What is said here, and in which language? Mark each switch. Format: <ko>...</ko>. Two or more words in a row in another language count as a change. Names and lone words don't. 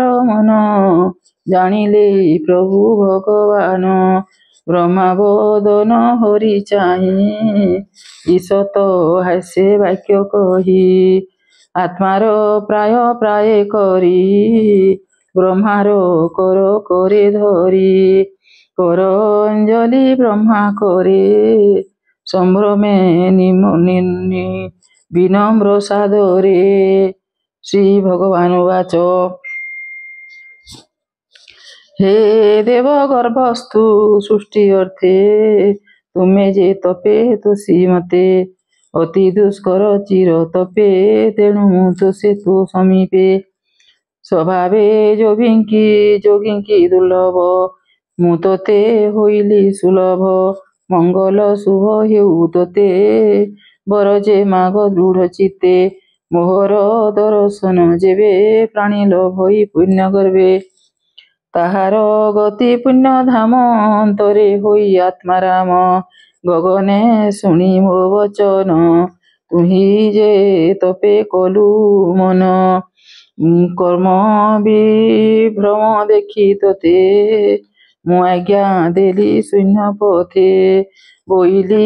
<or>ମନ ଜାଣିଲେ ପ୍ରଭୁ ଭଗବାନ ବ୍ରହ୍ମା ବଦନ ହରି ଚାହିଁ ଈଶତ ହାସ୍ୟ ବାକ୍ୟ କହି ଆତ୍ମାର ପ୍ରାୟ ପ୍ରାୟ କରି ବ୍ରହ୍ମାର କର କରେ ଧରି କର ଅଞ୍ଜଳି ବ୍ରହ୍ମା କରେ ସମ୍ଭ୍ରମେ ବିନମ୍ର ସାଦରେ ଶ୍ରୀ ଭଗବାନ ବାଚ ହେ ଦେବ ଗର୍ଭସ୍ଥୁ ସୃଷ୍ଟି ଅର୍ଥେ ତୁମେ ଯେ ତପେ ତୋଷି ମତେ ଅତି ଦୁଷ୍କର ଚିର ତପେ ତେଣୁ ତୋଷେ ତୋ ସମୀପେ ସ୍ୱଭାବେ ଯୋଗିଙ୍କି ଦୁର୍ଲଭ ମୁଁ ତୋତେ ହୋଇଲି ସୁଲଭ ମଙ୍ଗଳ ଶୁଭ ହେଉ ତୋତେ ବର ଯେ ମାଗ ଦୃଢ଼ ଚିତ୍ତେ ମୋହର ଦର୍ଶନ ଯେବେ ପ୍ରାଣୀ ଲଭଇ ପୁଣ୍ୟ ଗର୍ବେ ତାହାର ଗତି ପୁଣ୍ୟ ଧାମ ଅନ୍ତରେ ହୋଇ ଆତ୍ମାରାମ ଗଗନେ ଶୁଣି ମୋ ବଚନ ତୁହି ଯେ ତପେ କଲୁ ମନ କର୍ମ ବିଭ୍ରମ ଦେଖି ତୋତେ ମୁଁ ଆଜ୍ଞା ଦେଲି ଶୂନ୍ୟ ପଥେ ବୋଇଲି</or>